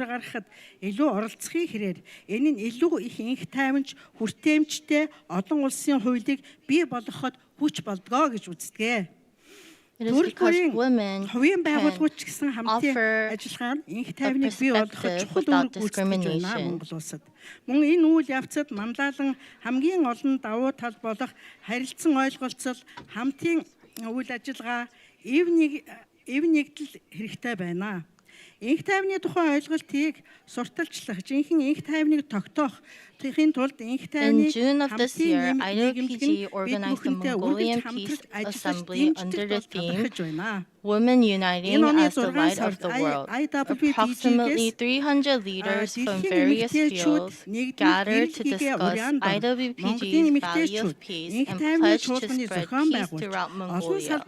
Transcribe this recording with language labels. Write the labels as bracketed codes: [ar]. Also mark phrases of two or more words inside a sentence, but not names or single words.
[en] It is because women can offer a perspective without discrimination. [mn] Мөн энэ үйл явцад манлайлан хамгийн олон давуу тал болох харилцан ойлголцол, хамтын үйл ажиллагаа, эв нэгдэл хэрэгтэй байна. Инх тайвны тухай ойлголтыг сурталчлах, жинхэнэ инх тайвныг тогтоох [en] In June of this year, IWPG organized the Mongolian Peace Assembly under the theme Women Uniting as the Light of the World. Approximately 300 leaders from various fields gathered to discuss IWPG's value of peace and pledge to spread peace throughout Mongolia.